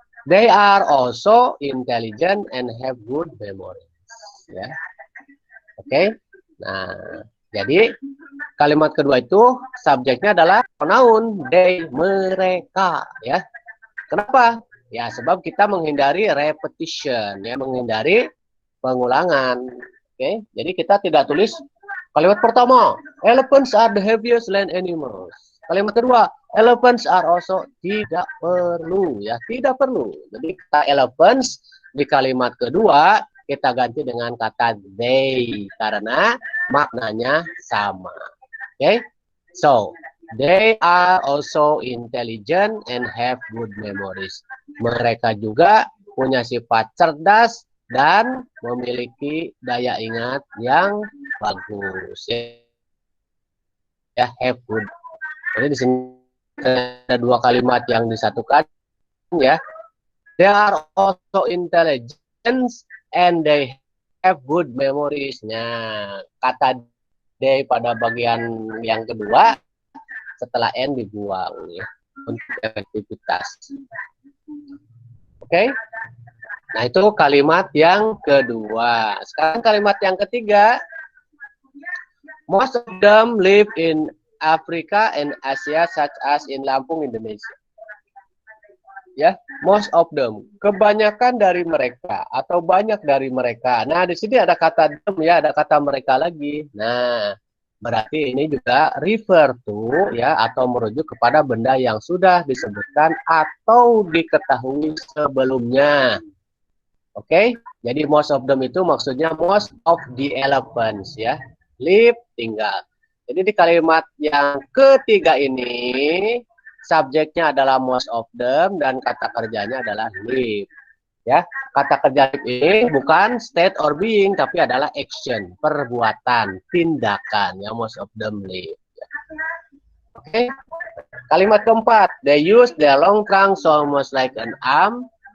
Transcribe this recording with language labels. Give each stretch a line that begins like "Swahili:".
English: They are also intelligent and have good memories ya. Oke. Okay?
Indonesian: Nah, jadi kalimat kedua itu subjeknya adalah pronoun they, mereka ya. Kenapa? Ya sebab kita menghindari repetition ya, menghindari pengulangan. Oke, jadi kita tidak tulis kalimat pertama
English: elephants are the heaviest land animals.
Indonesian: Kalimat kedua
English: elephants are also,
Indonesian: tidak perlu ya, tidak perlu. Jadi kata elephants di kalimat kedua kita ganti dengan kata they karena maknanya sama. Oke, okay?
English: So they are also intelligent and have good memories.
Indonesian: Mereka juga punya sifat cerdas dan memiliki daya ingat yang bagus. Ya,
English: have good
Indonesian: Jadi di sini ada dua kalimat yang disatukan ya.
English: They are also intelligent and they have good memories.
Indonesian: Nah, kata they pada bagian yang kedua setelah n dibuang ya untuk efektivitas. Oke. Nah, itu kalimat yang kedua. Sekarang kalimat yang ketiga.
English: Most of them live in Africa and Asia such as in Lampung, Indonesia. Ya, most of them.
Indonesian: Kebanyakan dari mereka atau banyak dari mereka. Nah, di sini ada kata them ya, ada kata mereka lagi. Nah, berarti ini juga
English: refer to
Indonesian: ya atau merujuk kepada benda yang sudah disebutkan atau diketahui sebelumnya. Oke, jadi
English: most of them
Indonesian: itu maksudnya
English: most of the elephants
Indonesian: ya. Live, tinggal. Jadi di kalimat yang ketiga ini subjeknya adalah
English: most of them
Indonesian: dan kata kerjanya adalah live. Ya, kata kerja live ini bukan
English: state or being
Indonesian: tapi adalah action, perbuatan, tindakan.
English: Ya, most of them live. Oke.
Indonesian: Kalimat keempat,
English: they use their long trunks almost like an arm.